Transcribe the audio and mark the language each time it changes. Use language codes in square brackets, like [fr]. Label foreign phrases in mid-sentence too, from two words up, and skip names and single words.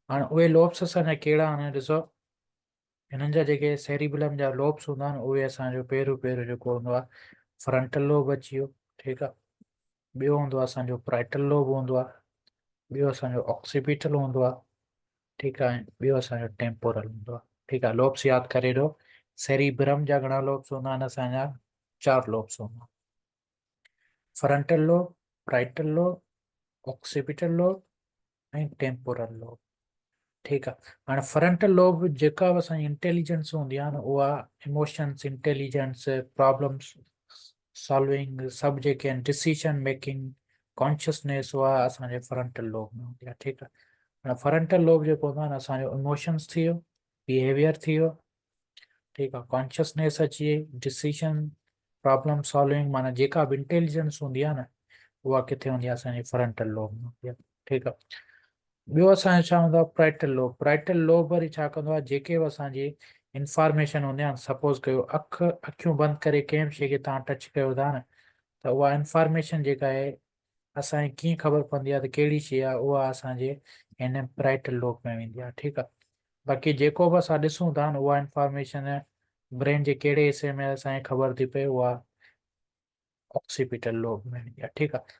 [sd] हाणे उहे लोब्स असांजा कहिड़ा आहिनि, ॾिसो हिननि जा जेके सेरिबेलम जा लोब्स हूंदा आहिनि उहे असांजो पहिरियों जेको हूंदो आहे [en] frontal lobe [sd] अची वियो, ठीकु आहे। ॿियो हूंदो आहे असांजो [en] parietal lobe [sd] हूंदो आहे। ॿियो असांजो ऑक्सीपिटल हूंदो आहे, ठीकु आहे। ॿियो असांजो टेम्पोरल हूंदो आहे, ठीकु आहे। लोब्स यादि करे ॾियो, सेरिब्रम जा घणा लोब्स हूंदा आहिनि, असांजा 4 लोब्स हूंदा आहिनि, [en] frontal lobe, parietal lobe, occipital lobe ऐं temporal lobe, [sd] ठीकु आहे। हाणे [en] frontal lobe [sd] जेका बि असांजी इंटेलिजेंस हूंदी आहे न, उहा [en] emotions, intelligence, problems solving, [sd] सभु जेके आहिनि, [en] decision making, consciousness, [sd] उहा असांजे [en] frontal lobe [sd] में हूंदी आहे, ठीकु आहे। हाणे [en] frontal lobe [sd] जेको हूंदो आहे न, असांजो इमोशंस थी वियो, बिहेवियर थी वियो, ठीकु आहे, कॉन्शियसनेस अची वई, [en] decision, problem solving, [sd] माना जेका बि इंटेलिजेंस हूंदी आहे न, उहा किथे हूंदी आहे, असांजी [en] frontal lobe [sd] में हूंदी आहे, ठीकु आहे। ॿियो असांजो छा हूंदो आहे, [en] parietal lobe. parietal lobe [sd] वरी छा कंदो आहे, जेके बि असांजी इंफॉर्मेशन हूंदी आहे, सपोज़ कयो अखियूं बंदि करे कंहिं बि शइ खे तव्हां टच कयो था न, त उहा इंफॉर्मेशन जेका आहे असांखे कीअं ख़बर पवंदी आहे त कहिड़ी शइ आहे, उहा असांजे हिन [en] parietal lobe [sd] में वेंदी आहे, ठीकु आहे। बाक़ी जेको बि असां ॾिसूं था न, उहा [en] information brain [sd] जे कहिड़े हिसे में असांखे ख़बर थी पए, उहा [en] occipital lobe [sd] में वेंदी आहे, ठीकु आहे।